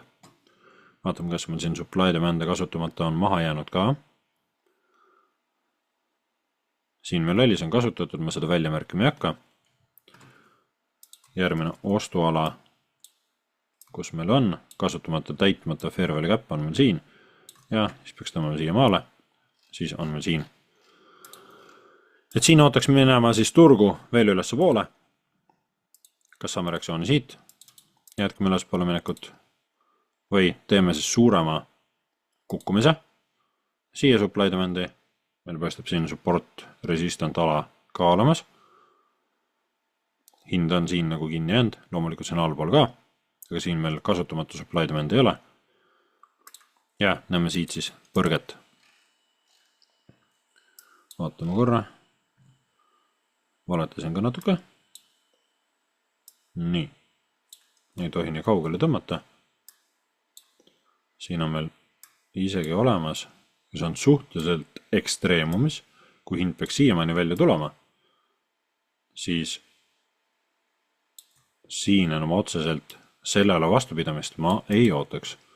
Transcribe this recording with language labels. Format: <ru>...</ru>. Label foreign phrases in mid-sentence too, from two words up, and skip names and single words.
<et>Vaatame, kas meil siin</et> <en>supply demand'e</en> <et>kasutamata on maha jäänud ka. Siin meil oli, see on kasutatud, ma seda välja märkima ei hakka. Järgmine ostuala, kus meil on kasutamata täitmata</et> <en>fair value gap</en> <et>on meil siin ja siis peaks tõmbama siia maale, siis on meil siin. Et siin ootaks minema siis turgu veel ülesse poole. Kas saame reaktsiooni siit, jätkame üles poole minekut või teeme siis suurema kukkumise. Siia</et> <en>supply demand'i,</en> <et>meil paistab siin</et> <en>support resistant</en> <et>ala ka olemas. Hind on siin nagu kinni jäänud, loomulikult siin allpool ka, aga siin meil kasutamatu</et> <en>supply demand</en> <et>ei ole. Ja näeme siit siis põrget. Vaatame korra. Valetasin ka natuke. Nii. Ei tohi nii kaugele tõmmata. Siin on meil isegi olemas, mis on suhteliselt ekstreemumis, kui hind peaks siiamaani välja tulema, siis siin enam otseselt sellele vastupidamist ma ei ootaks.</et>